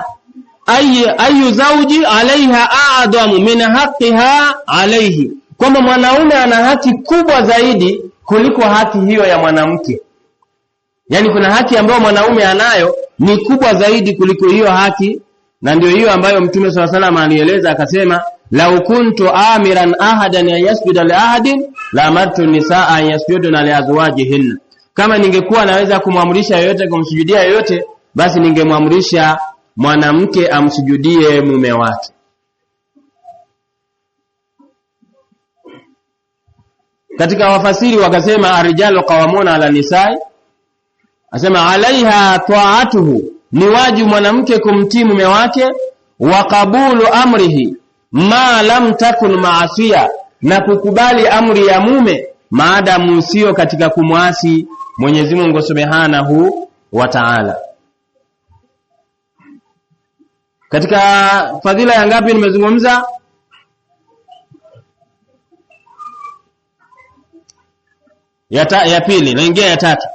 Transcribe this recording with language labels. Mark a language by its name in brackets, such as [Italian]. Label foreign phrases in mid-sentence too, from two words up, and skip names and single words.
[Arabic] أي زوج عليها أعظم من حقها عليه, [Swahili] kwamba mwanaume ana haki kubwa zaidi kuliko haki hiyo ya mwanamke. Yani kuna haki ambayo mwanaume anayo ni kubwa zaidi kuliko hiyo haki, na ndio hiyo ambayo Mtume [Arabic] صلى سلام [Swahili] alieleza akasema, [Arabic] لو كنت آمرا أحدا يسجد ل أحد لأمرت النساء أن يسجدن لأزواجهن, [Swahili] kama ningekuwa naweza kumwamrisha yoyote kumsujudia yoyote, basi ningemwamrisha mwanamke amsujudie mume wake. Katika wafasiri wakasema [Arabic] الرجال قوامون على النساء, asema عليها طاعته, [Swahili] ni wajibu mwanamke kumtii mume wake, [Arabic] و قبول أمره ما لم تكن معصية, [Swahili] na kukubali amri ya mume maadamu sio katika kumwasi Mwenyezi Mungu [Arabic] سبحانه و تعالى. [Swahili] Katika fadhila ya ngapi nimezungumza? Ya pili, naingia ya tatu.